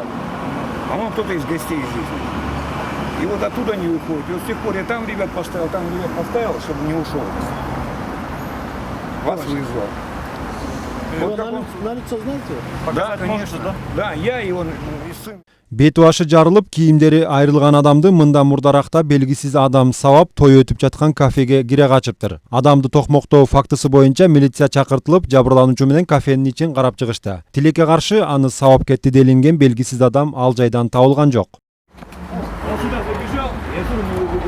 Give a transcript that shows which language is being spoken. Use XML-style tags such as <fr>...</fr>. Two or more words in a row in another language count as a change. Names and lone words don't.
<ru>По-моему, кто-то из гостей здесь. И вот оттуда не выходит. И вот с тех пор я там ребят поставил, чтобы не ушел. Вас вызвал. Вот как он... На лицо знаете? Да, конечно. Да, я и он, и сын.</ru> <ky>Бет башы жарылып, кийимдери айрылган адамды мындан мурдаракта белгисиз адам сабап той өтүп жаткан кафеге кире качыптыр. Адамды токмоктоо фактысы боюнча милиция чакыртылып, жабырлануучу менен кафенин ичин карап чыгышты. Тилекке каршы аны сабап кетти делинген белгисиз адам ал жайдан табылган жок.</ky> <ru>Он сюда забежал, я сюда не убегал.</ru>